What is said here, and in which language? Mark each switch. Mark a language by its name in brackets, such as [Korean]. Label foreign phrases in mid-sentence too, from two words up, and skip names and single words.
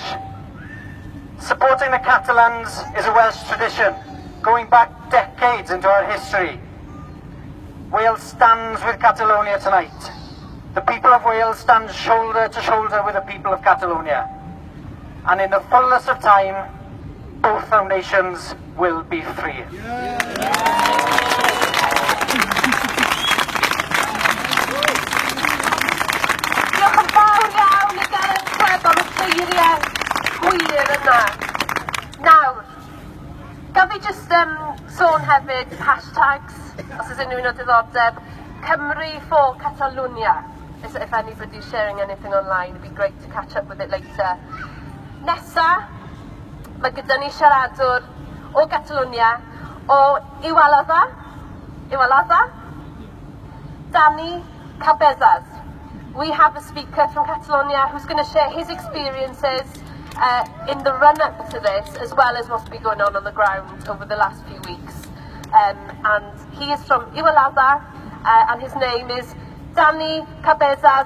[English] Supporting the Catalans is a Welsh tradition, going back decades into our history. Wales stands with Catalonia tonight. The people of Wales stand shoulder to shoulder with the people of Catalonia. And in the fullness of time, both our nations will be free. [Welsh] Nawr, gaf fi just sôn hefyd hashtags, os oes unrhyw un o diddordeb, Cymru for Catalonia. [English] If anybody's sharing anything online, it'd be great to catch up with it later. [Welsh] Nesa, mae gyda ni siaradwr o Catalonia, o Iwalodda, Dani Cabezas. [English] We have a speaker from Catalonia who's going to share his experiences in the run-up to this, as well as what's been going on the ground over the last few weeks. And he is from Iwalodda, and his name is Dani Cabezas.